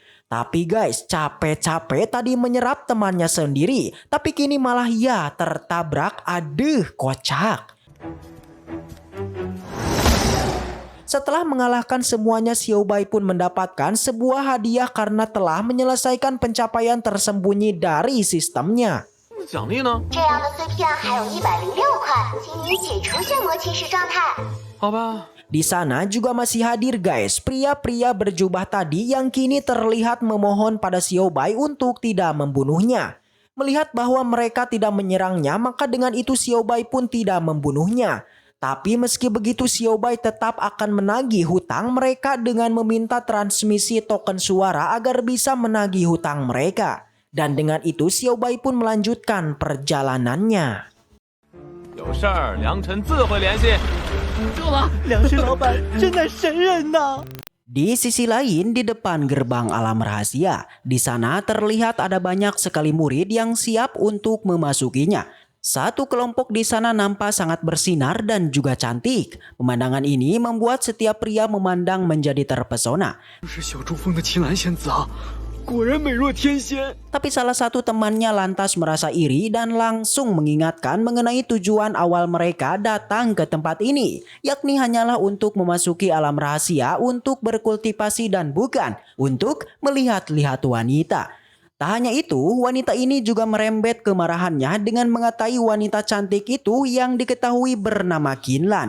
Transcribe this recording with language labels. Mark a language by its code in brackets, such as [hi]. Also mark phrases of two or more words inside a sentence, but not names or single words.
[id] Tapi guys, capek-capek tadi menyerap temannya sendiri, tapi kini malah ia tertabrak. Aduh, kocak. Setelah mengalahkan semuanya, Xiao Bai pun mendapatkan sebuah hadiah karena telah menyelesaikan pencapaian tersembunyi dari sistemnya. [zh] 奖励呢？这样的碎片还有106块，请你解除血魔骑士状态。好吧。 [id] Di sana juga masih hadir guys, pria-pria berjubah tadi yang kini terlihat memohon pada Xiao Bai untuk tidak membunuhnya. Melihat bahwa mereka tidak menyerangnya, maka dengan itu Xiao Bai pun tidak membunuhnya. Tapi meski begitu Xiao Bai tetap akan menagih hutang mereka dengan meminta transmisi token suara agar bisa menagih hutang mereka. Dan dengan itu Xiao Bai pun melanjutkan perjalanannya. [zh] 有事儿，良辰自会联系。够了，梁氏老板真乃神人呐！ [id] Di sisi lain, di depan gerbang alam rahasia, di sana terlihat ada banyak sekali murid yang siap untuk memasukinya. Satu kelompok di sana nampak sangat bersinar dan juga cantik. Pemandangan ini membuat setiap pria memandang menjadi terpesona. [zh] 是小珠峰的奇兰仙子啊！果然美若天仙。 [id] Tapi salah satu temannya lantas merasa iri dan langsung mengingatkan mengenai tujuan awal mereka datang ke tempat ini, yakni hanyalah untuk memasuki alam rahasia untuk berkultivasi dan bukan untuk melihat-lihat wanita. Tak hanya itu, wanita ini juga merembet kemarahannya dengan mengatai wanita cantik itu yang diketahui bernama Kinlan.